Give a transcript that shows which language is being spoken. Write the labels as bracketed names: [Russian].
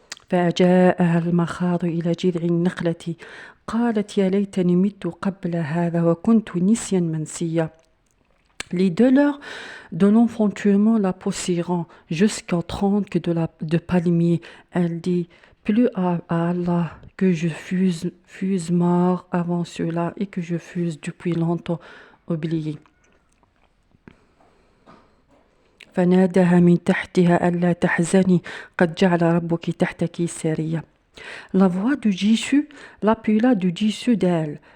[Arabic] فجاءها المخاض إلى جذع النخلة قالت يا ليتني مت قبل هذا وكنت نسيا منسيا. [French] Les douleurs de l'enfantement la poussèrent jusqu'au tronc de palmier. Elle dit, plus à Allah que je fus mort avant cela et que je fus depuis longtemps oublié. [Arabic] فنادها من تحتها ألا تحزني قد جعل ربك تحتك سريا. [French] La voix de Jésus l'appela du dessus d'elle.